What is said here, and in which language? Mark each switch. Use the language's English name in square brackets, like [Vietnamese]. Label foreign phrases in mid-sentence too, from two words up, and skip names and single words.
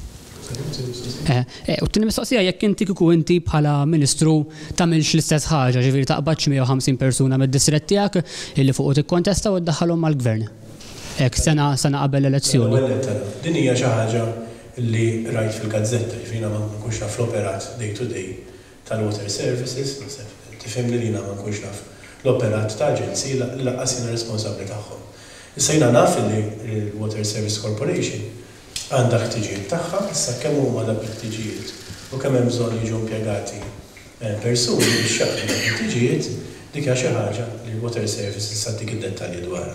[Maltese] U t-tieni mistoqsija jekk inti kieku inti bħala Ministru tagħmilx l-istess ħaġa, ġifieri taqbad xi 150 persuna mid-distrett tiegħek illi fuq tikkontesta u ddaħħalhom mal-Gvern. Hekk sena qabel l-elezzjoni. Din hija xi ħaġa li rajt fil-gazzetta, jiena ma nkunx naf l-operat [English] day to day [Maltese] tal-Water Services, tifhemni li jiena ma nkunx naf l-operat ta' aġenziji li laqqas jiena responsabbli tagħhom. Issa jiena naf li l-Water Service Corporation għandha ħtiġijiet tagħha, issa kemm huma dak il-ħtiġijiet u kemm hemm bżonn jiġu impjegati persuni biex jaqdu dak il-ħtiġijiet, dik hija xi ħaġa li l-Water Services sa dik id-dettalji dwarha.